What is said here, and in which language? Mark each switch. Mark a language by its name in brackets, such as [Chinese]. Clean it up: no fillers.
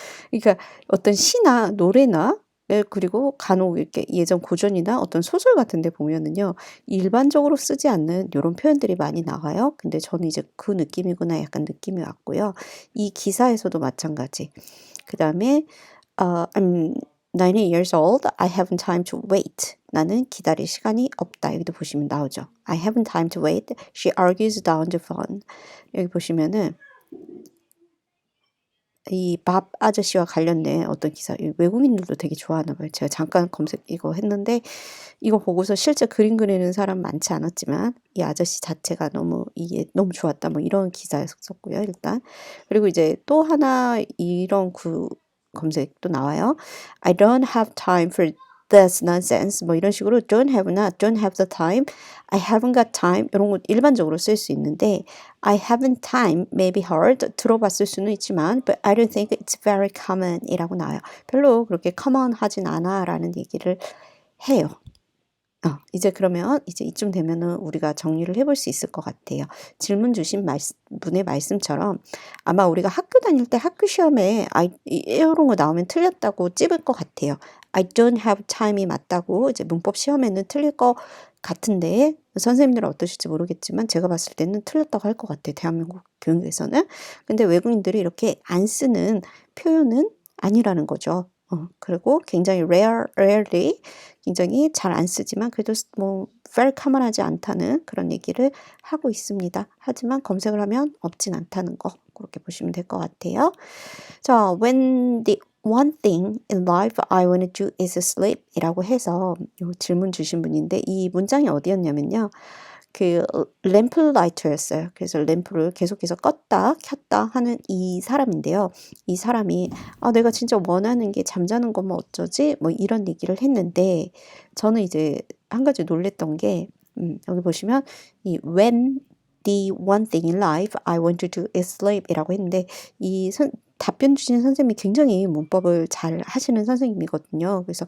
[Korean] 그러니까 어떤 시나 노래나 그리고 간혹 이렇게 예전 고전이나 어떤 소설 같은 데 보면은요. 일반적으로 쓰지 않는 요런 표현들이 많이 나와요. 근데 저는 이제 그 느낌이구나 약간 느낌이 왔고요. 이 기사에서도 마찬가지. [English] 그다음에 I'm 90 years old. I haven't time to wait. [Korean] 나는 기다릴 시간이 없다. 여기도 보시면 나오죠. [English] I haven't time to wait. She argues down the phone. [Korean] 여기 보시면은 이 밥 아저씨와 관련된 어떤 기사, 외국인들도 되게 좋아하나 봐요. 제가 잠깐 검색 이거 했는데 이거 보고서 실제 그림 그리는 사람 많지 않았지만 이 아저씨 자체가 너무 이게 너무 좋았다 뭐 이런 기사였었고요. 일단 그리고 이제 또 하나 이런 검색도 나와요. [English] I don't have time for this nonsense [Korean] 뭐 이런 식으로 [English] don't have나 don't have the time, I haven't got time 이런 거 [Korean] 일반적으로 쓸 수 있는데 [English] I haven't time may be hard [Korean] 들어봤을 수는 있지만 [English] but I don't think it's very common [Korean] 이라고 나와요. 별로 그렇게 common 하진 않아 라는 얘기를 해요. 이제 그러면 이제 이쯤 되면은 우리가 정리를 해볼 수 있을 것 같아요. 질문 주신 분의 말씀처럼 아마 우리가 학교 다닐 때 학교 시험에 이런 거 나오면 틀렸다고 찝을 것 같아요. [English] I don't have time [Korean] 이 맞다고 이제 문법 시험에는 틀릴 것 같은데 선생님들은 어떠실지 모르겠지만 제가 봤을 때는 틀렸다고 할 것 같아요. 대한민국 교육에서는. 근데 외국인들이 이렇게 안 쓰는 표현은 아니라는 거죠. 그리고 굉장히 rarely 굉장히 잘 안 쓰지만 그래도 뭐 very common하지 않다는 그런 얘기를 하고 있습니다. 하지만 검색을 하면 없진 않다는 거 그렇게 보시면 될 것 같아요. [English] 자, when the one thing in life I want to do is sleep [Korean] 이라고 해서 요 질문 주신 분인데 이 문장이 어디였냐면요. 그 램플라이터였어요. 그래서 램프를 계속해서 껐다 켰다 하는 이 사람인데요. 이 사람이 내가 진짜 원하는 게 잠자는 거면 어쩌지? 뭐 이런 얘기를 했는데 저는 이제 한 가지 놀랬던 게 여기 보시면 이 [English] when the one thing in life I want to do is sleep [Korean] 이라고 했는데 답변 주신 선생님이 굉장히 문법을 잘 하시는 선생님이거든요.